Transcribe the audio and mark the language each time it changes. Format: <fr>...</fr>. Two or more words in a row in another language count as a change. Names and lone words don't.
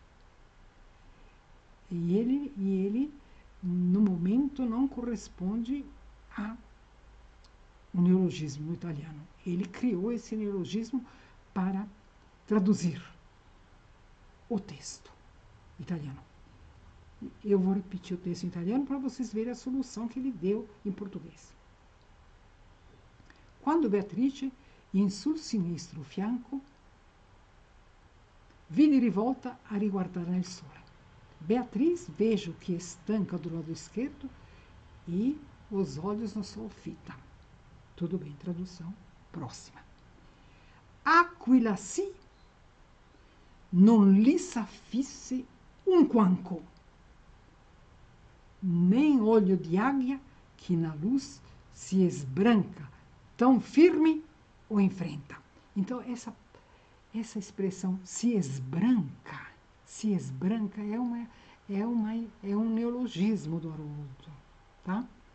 <pt>E ele, no momento, não corresponde a um neologismo no italiano. Ele criou esse neologismo para traduzir o texto italiano. Eu vou repetir o texto em italiano para vocês verem a solução que ele deu em português.</pt> <it>Quando Beatrice, in sul sinistro fianco, vide rivolta a riguardar nel sole.</it> <pt>Beatriz, vejo que estanca do lado esquerdo e os olhos no sol fita. Tudo bem, tradução próxima.</pt> <it>Aquila sì, non lhe s'affisse un quanco,</it> <pt>nem olho de águia que na luz se esbranca, tão firme o enfrenta. Então, essa expressão se esbranca é um neologismo do Haroldo, tá?</pt>